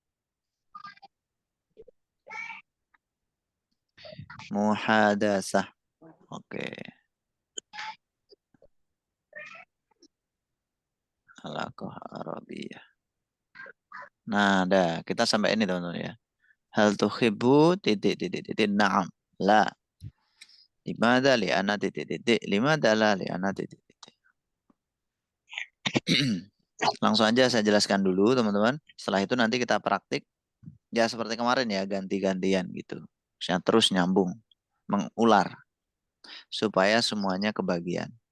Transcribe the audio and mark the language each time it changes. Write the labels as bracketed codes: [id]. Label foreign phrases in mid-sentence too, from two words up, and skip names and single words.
[id] Muhadasah. Oke. [ar] علاقة عربية. [id] Nah, dah kita sampai ini teman-teman ya. [ar] هل تحب titik نعم. لا. لماذا لأن titik. لماذا لا لأن titik. [id] Langsung aja saya jelaskan dulu teman-teman. Setelah itu nanti kita praktik. Ya seperti kemarin ya, ganti-gantian gitu. Saya terus nyambung, mengular. Supaya semuanya kebagian.